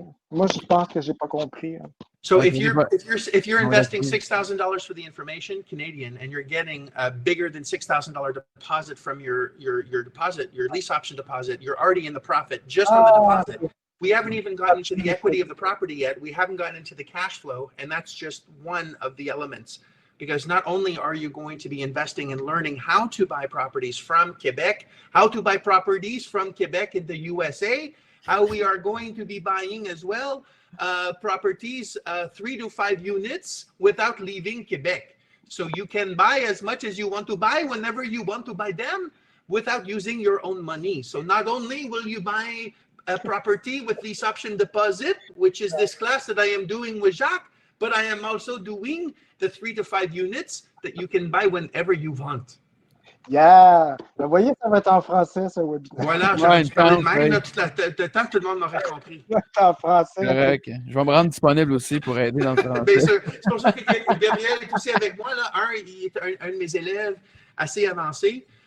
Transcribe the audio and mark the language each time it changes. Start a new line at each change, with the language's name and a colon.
French: moi, je pense que je n'ai pas compris.
English: So if you're investing $6,000 for the information Canadian, and you're getting a bigger than $6,000 deposit from your deposit, your lease option deposit, you're already in the profit just on the deposit. We haven't even gotten into the equity of the property yet. We haven't gotten into the cash flow, and that's just one of the elements. Because not only are you going to be investing and learning how to buy properties from Quebec, how to buy properties from Quebec in the USA, how we are going to be buying as well properties 3 to 5 units without leaving Quebec. So you can buy as much as you want to buy whenever you want to buy them without using your own money. So not only will you buy a property with lease option deposit, which is this class that I am doing with Jacques, but I am also doing the 3 to 5 units that you can buy whenever you want. Yeah!
French: Vous voyez, ça va être en français, ce webinaire. Voilà, j'aurais dû parler de même, le temps que tout le monde m'aurait compris. En français. Correct. Je vais me rendre disponible aussi pour aider dans le français. Bien sûr. C'est pour ça que Gabriel est aussi avec moi. Là. Il est un de mes élèves assez avancé.